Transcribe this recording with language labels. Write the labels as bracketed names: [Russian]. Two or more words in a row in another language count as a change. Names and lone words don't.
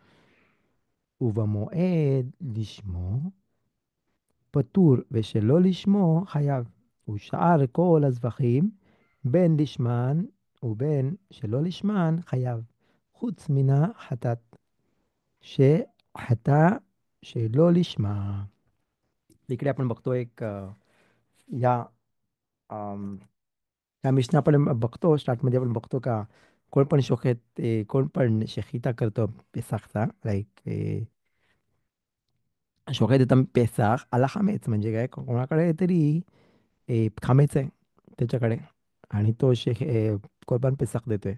[Hebrew] ובמועד לשמו פטור, ושלא לשמו חייב. ושאר כל הזבחים בין לשמן ובין שלא לשמן חייב. חוץ מן החטאת, שחטא שלא לשמה. [Marathi] इकडे आपण बघतो एक या अम, या मिशना आपण बघतो, स्टार्टमध्ये आपण बघतो का कोण पण शोकेत कोण पण शेखिता करतो पेसाखचा, लाईक शोकेत येतं पेसाख आला खामेच, म्हणजे काय, कोणाकडे तरी खामेच आहे त्याच्याकडे, आणि तो [Hebrew] קורבן פסח [Marathi] देतोय.